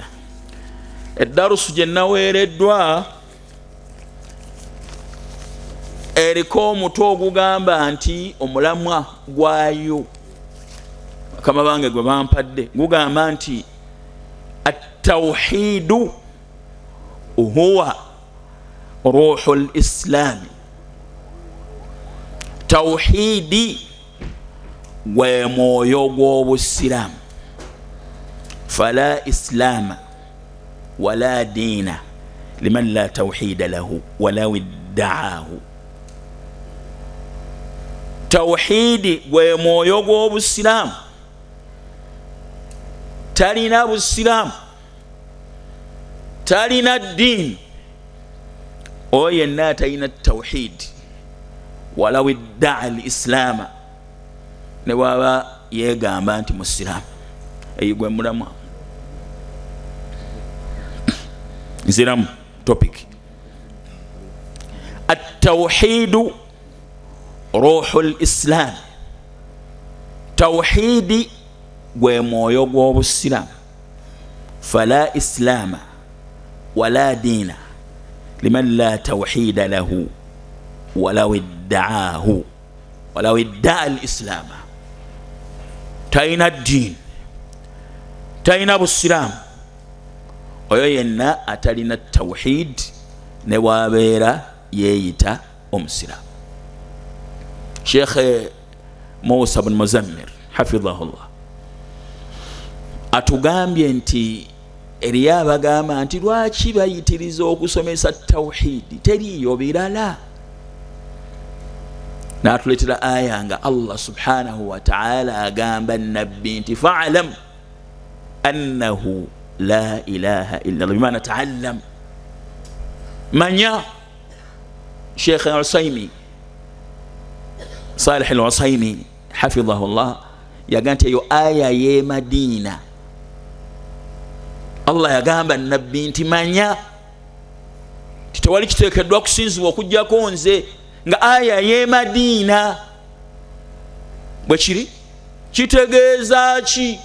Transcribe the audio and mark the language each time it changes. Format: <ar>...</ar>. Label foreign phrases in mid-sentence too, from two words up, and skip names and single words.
<lg>Eddarusu gye naweereddwa eriko omutwe ogugamba nti omulamwa gwayo bakama bange gwe bampadde gugamba nti</lg> <ar>التوحيد هو روح الإسلام.</ar> <lg>Tawhidi gwe mwoyo gw'obusiramu.</lg> <ar>فلا إسلام ولا دين لمن لا توحيد له ولو ادعاه.</ar> <lg>Tawhidi gwe mwoyo gw'obusiramu. Talina busiramu, talina ddiini oyo yenna talina tawhid</lg> <ar>ولو ادعى الإسلام,</ar> <lg>ne bwaba yeegamba nti musiraamu. Eyo gwe mulamwa. Nziramu topic.</lg> <ar>التوحيد روح الإسلام.</ar> <lg>Tawhidi gwe mwoyo gw'obusiraamu.</lg> <ar>فلا إسلام ولا دين لمن لا توحيد له ولو ادعاه ولو ادعى الإسلام.</ar> <lg>Talina ddiini, talina busiraamu, oyo yenna atalina tawhid ne bwabeera yeeyita omusiraamu. Sheikh Musa bin Muzammir hafidhahullah atugambye nti eriyo abagamba nti lwaki bayitiriza okusomesa tawhidi, teriyo birala. n'atuleetera aya nga Allah</lg> <ar>سبحانه وتعالى</ar> <lg>agamba nabbi nti</lg> <ar>فاعلم أنه لا إله إلا الله بمعنى تعلم,</ar> <lg>manya. Sheikh al-Usaymi, Salih al-Usaymi</lg> <ar>حفظه الله,</ar> <lg>yaga nti eyo aya ye Madina Allah yagamba nabbi nti manya titewali kiteekeddwa kusinzibwa okujjako nze, nga aya ye Madina bwe kiri kitegeeza ki?</lg>